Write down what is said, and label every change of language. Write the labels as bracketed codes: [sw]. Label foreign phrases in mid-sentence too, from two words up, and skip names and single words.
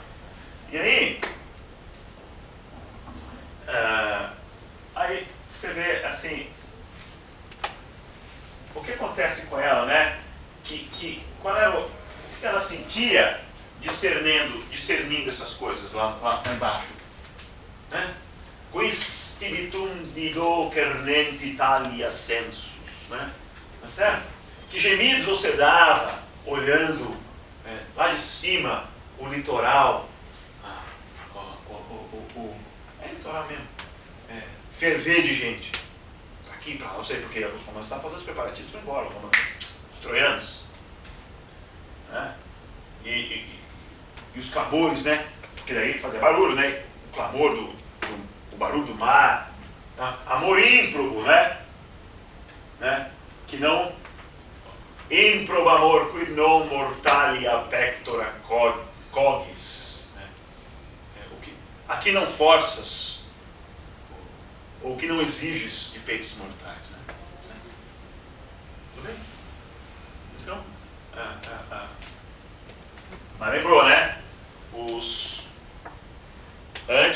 [pt] E aí, aí você vê assim, o que acontece com ela, né? Qual era o que ela sentia discernindo essas coisas lá embaixo, né? [la] Quis spiritum dido cernenti talia sensus, [pt] né? Tá certo? Que gemidos você dava olhando lá de cima o litoral, é litoral mesmo, ferver de gente, para aqui, para lá, não sei porque os romanos estavam fazendo os preparativos para ir embora, os troianos, né? E os clamores, né? Porque daí fazia barulho, né? O clamor o barulho do mar, tá? Amor ímprobo, né? Que não [la] improbo amor qui non mortalia pectora cogis, [pt] né? Aqui não forças ou que não exiges de peitos mortais, né? Tudo bem? Então, mas lembrou, né?